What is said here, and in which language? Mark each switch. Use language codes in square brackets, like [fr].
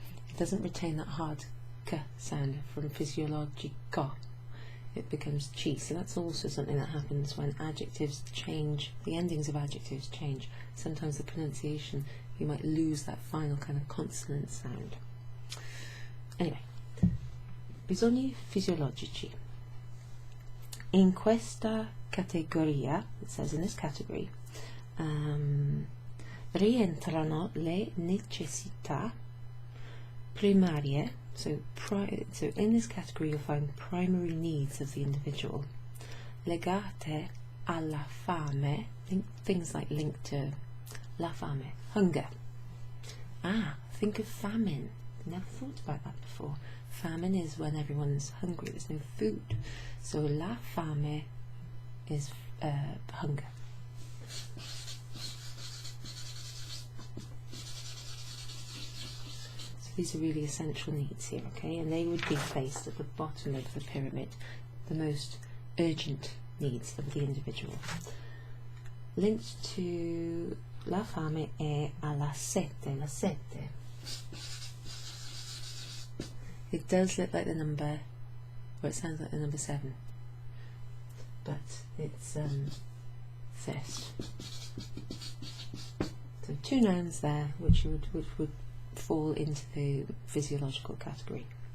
[en] It doesn't retain that hard k sound from physiologico. It becomes chi. So that's also something that happens when adjectives change, the endings of adjectives change. Sometimes the pronunciation, you might lose that final kind of consonant sound. [it] Anyway, bisogni fisiologici. In questa categoria, [en] it says in this category, [it] rientrano le necessità primarie. [en] So in this category you'll find primary needs of the individual, [it] legate alla fame, [en] things like linked to la fame, hunger. Think of famine. Never thought about that before. Famine is when everyone's hungry, there's no food. So la fame is hunger. These are really essential needs here, okay? And they would be placed at the bottom of the pyramid, the most urgent needs of the individual. Linked to [it] la fame è alla sete, la sete. [en] It does look like the number, or it sounds like the number 7, but it's thirst. So 2 nouns there, which would fall into the physiological category.